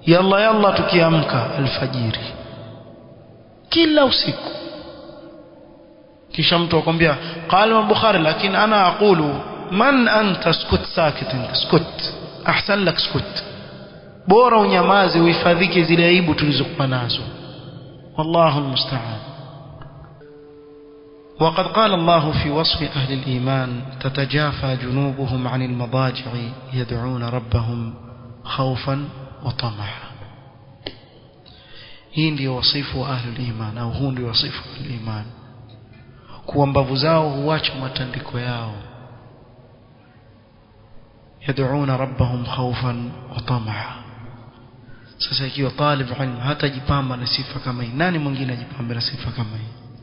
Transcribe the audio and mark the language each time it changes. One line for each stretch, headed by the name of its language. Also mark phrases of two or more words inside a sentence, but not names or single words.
Swahili: yalla tukiamka alfajiri kila usiku. Kisha mtu akwambia
Arabic: قال البخاري,
Swahili: lakini
Arabic: أنا أقول من أنت، اسكت ساكتين، اسكت أحسن لك اسكت,
Swahili: bora unyamaze uhifadhike zile aibu tulizokuwa nazo.
Arabic: والله المستعان. وقد قال الله في وصف أهل الإيمان تتجافى جنوبهم عن المضاجع يدعون ربهم خوفا وطمعا.
Swahili: hii ndio wasifu wa
Arabic: أهل الإيمان,
Swahili: au huu ndio wasifu wa iman, kuwa mbavu zao huacha matandiko yao.
Arabic: يدعون ربهم خوفا وطمعا.
Swahili: Sasa ikiwa
Arabic: طالب العلم
Swahili: hata jipamba na sifa kama hii, nani mwingine ajipambe na sifa kama hii?